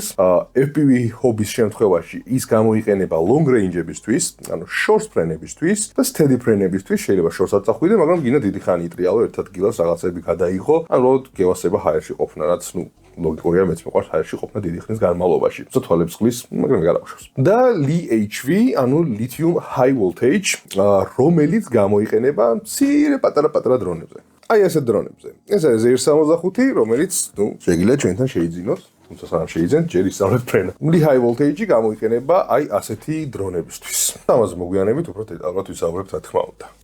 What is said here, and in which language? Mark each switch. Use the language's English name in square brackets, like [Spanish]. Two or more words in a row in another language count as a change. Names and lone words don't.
[Georgian] FPV ჰობის შემთხვევაში ის გამოიყენება [English] long range- [Georgian] ებისთვის, ანუ short ფრენებისთვის და steady ფრენებისთვის, შეიძლება short-საც წახვიდე, მაგრამ გინდა დიდი ხანი იტრიალო ერთ ადგილას რაღაცები გადაიღო, ან უბრალოდ გევასება ჰაერში ყოფნა, რაც ლოგიკურია, მეც მიყვარს ჰაერში ყოფნა დიდი ხნის განმავლობაში. თვალებს ხლის, მაგრამ გადავშავს. [English] და LiHV, ანუ lithium high voltage, [Georgian] რომელიც გამოიყენება მცირე პატარა დრონებზე. აი ასეთ დრონებზე. ეს არის ZR-65, რომელიც, შეგიძლია ჩვენთან შეიძინოთ, თუმცა სანამ შეიძენთ, ჯერ ისწავლეთ ფრენა. [English] High voltage [Georgian] გამოიყენება აი ასეთი დრონებისთვის. ამაზე მოგვიანებით უფრო დეტალურად ვისაუბრებთ, რა თქმა უნდა.